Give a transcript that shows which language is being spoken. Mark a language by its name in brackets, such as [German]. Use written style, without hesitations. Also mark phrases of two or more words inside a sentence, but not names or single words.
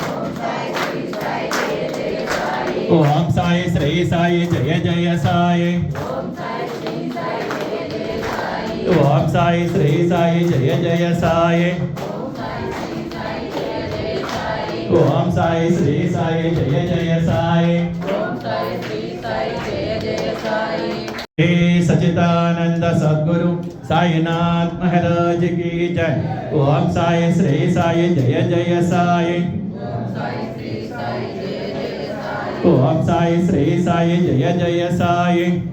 [Sanskrit] ఓం సాయి శ్రీ సాయి జయ జయ సాయి. ఓం సాయి శ్రీ సాయి జయ జయ సాయి. ఓం సాయి శ్రీ సాయి జయ జయ సాయి. [Hindi] हे सच्चिदानंद सद्गुरु साईनाथ महाराज की जय. [Sanskrit] ओम साई श्री साई जय जय साई. ओम साई श्री साई जय जय साई.